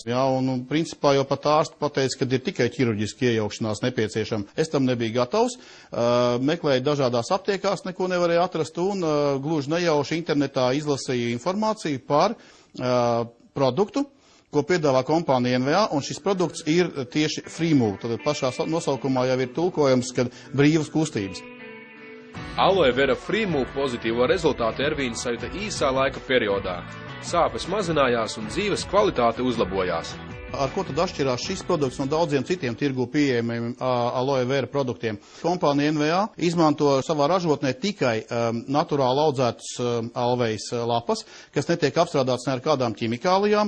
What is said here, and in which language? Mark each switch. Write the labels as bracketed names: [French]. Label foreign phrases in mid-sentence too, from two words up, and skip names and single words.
[Latvian] Jā, un principā jau pat ārsti pateica, ka ir tikai ķirurģiski iejaukšanās nepieciešama. Es tam nebiju gatavs, meklēju dažādās aptiekās, neko nevarēju atrast, un gluži nejauši internetā izlasīju informāciju par produktu, ko piedāvā kompānija NVA, un šis produkts ir tieši free move. Tad pašā nosaukumā jau ir tulkojums, kad brīvas kustības. Aloe vera free move pozitīvo rezultātu Ervīns sajūta īsā laika periodā. Sāpes mazinājās un dzīves kvalitāte uzlabojās. Ar ko tad atšķirās šis produkts no daudziem citiem tirgu pieejamiem aloe vera produktiem? Kompānija NVA izmanto savā ražotnē tikai naturāli audzētas alvejas lapas, kas netiek apstrādāts ne ar kādām ķimikālijām.